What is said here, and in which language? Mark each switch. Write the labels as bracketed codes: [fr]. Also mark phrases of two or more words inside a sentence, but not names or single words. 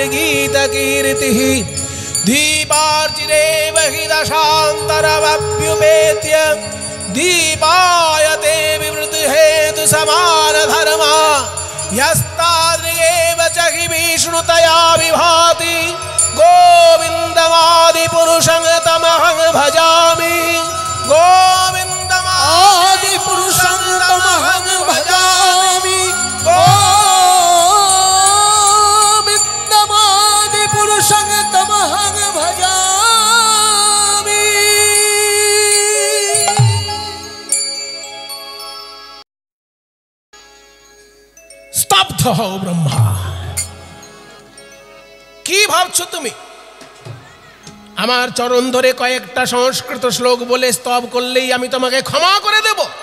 [sa] गीतकीर्तिः दीपार्चिरेव हि दशान्तरमभ्युपेत्य दीपायते विवृतिहेतु समानधर्मा यस्तादृगेव च हि विष्णुतया विभाति गोविन्दमादिपुरुषं तमहं भजामि गोविन्दमादिपुरुषं तमहं भजामि गोविन्दमादिपुरुषं तमहं भजामि। [bn] স্তব্ধ হও ব্রহ্মা। কি ভাবছো তুমি? আমার চরণ ধরে কয়েকটা সংস্কৃত শ্লোক বলে স্তব করলেই আমি তোমাকে ক্ষমা করে দেব?